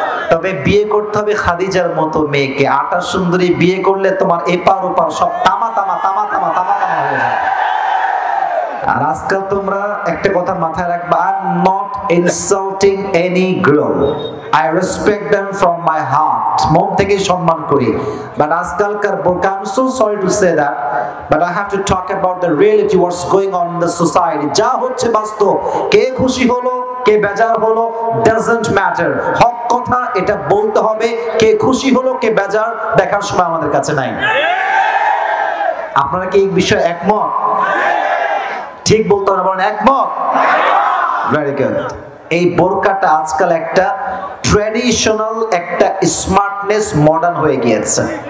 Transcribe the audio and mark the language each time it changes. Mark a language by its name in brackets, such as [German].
[Bangla] তবে বিয়ে করতে হবে খাদিজার মতো মেয়েকে। আটা সুন্দরী বিয়ে করলে তোমার এপার ওপার সব তামা তামা তামা তামা তামা তামা হয়ে যায়। আর আজকাল তোমরা একটা কথা মাথায় রাখবা, [English] I am not insulting any girl, I respect them from my heart, [Bangla] মন থেকে সম্মান করি। [English] But [Bangla] আজকালকার বোরকা, [English] I'm so sorry to say that, but I have to talk about the reality, what's going on in the society. [Bangla] যা হচ্ছে বাস্তব, কে খুশি হলো কে বেজার হলো [English] doesn't matter, [Bangla] হক কথা এটা বলতে হবে। কে খুশি হলো কে বেজার দেখার সময় আমাদের কাছে নাই। আপনারা কি এই বিষয়ে একমত? ঠিক বলতে হবে, বলেন একমত। [English] Very good. [Bangla] এই বোরকাটা আজকাল একটা ট্র্যাডিশনাল, একটা স্মার্টনেস, মডার্ন হয়ে গিয়েছে।